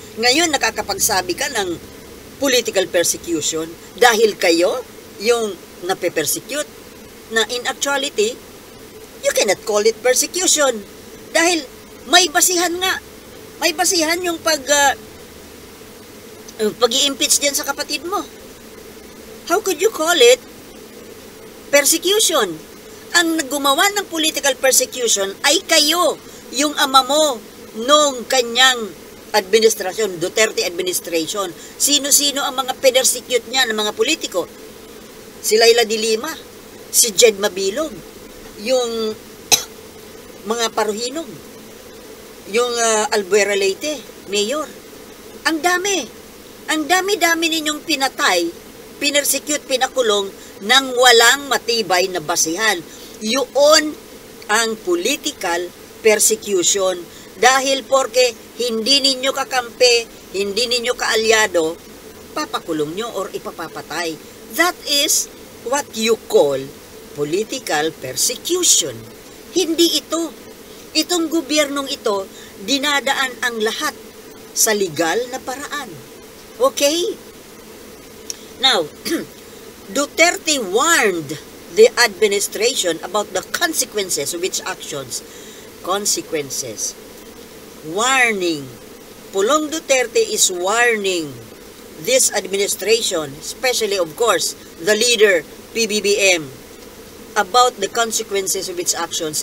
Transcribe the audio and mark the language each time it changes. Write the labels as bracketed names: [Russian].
[Filipino] Ngayon, nakakapagsabi ka ng political persecution dahil kayo yung nape-persecute, na [English] in actuality, you cannot call it persecution [Filipino] dahil may basihan nga. May basihan yung pag-i-impeach diyan sa kapatid mo. [English] How could you call it persecution? [Filipino] Ang gumawa ng political persecution ay kayo, yung ama mo nung kanyang administrasyon, Duterte administration. Sino-sino ang mga persecute niya ng mga politiko? Si Laila de Lima, si Jed Mabilog, yung mga Paruhinog, yung Albuera Leyte, mayor. Ang dami. Ang dami-dami ninyong pinatay, pinersecute, pinakulong nang walang matibay na basihan. Yun ang political persecution. Dahil porke hindi ninyo kakampi, hindi ninyo kaalyado, papakulong nyo or ipapapatay. [English] That is what you call political persecution. [Filipino] Hindi ito. Itong gobyernong ito, dinadaan ang lahat sa legal na paraan. Okay? [English] Now, Duterte warned the administration about the consequences of its actions. Consequences. Warning. Pulong Duterte is warning this administration, especially of course, the leader, PBBM, about the consequences of its actions.